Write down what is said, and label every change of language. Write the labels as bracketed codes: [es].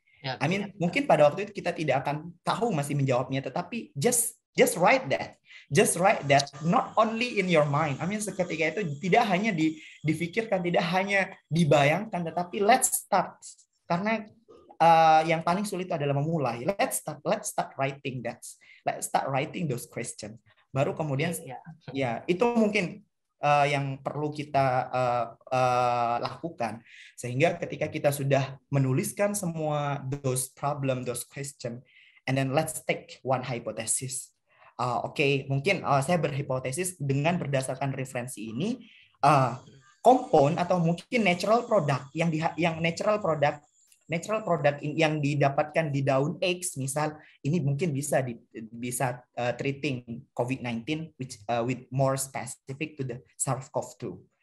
[en] I mean [id] mungkin pada waktu itu kita tidak akan tahu masih menjawabnya, tetapi [en] just write that. Just write that, not only in your mind. I mean [id] seketika itu tidak hanya difikirkan, tidak hanya dibayangkan, tetapi [en] let's start. [id] Karena yang paling sulit adalah memulai. [en] Let's start writing that. Let's start writing those questions. [id] Baru kemudian ya itu mungkin yang perlu kita lakukan. Sehingga ketika kita sudah menuliskan semua [en] those problem, those question, and then let's take one hypothesis. [id] Oke, mungkin saya berhipotesis dengan berdasarkan referensi ini, compound atau mungkin natural product yang natural product yang didapatkan di daun X, misal ini mungkin bisa [en] treating COVID-19 with more specific to the SARS-CoV-2.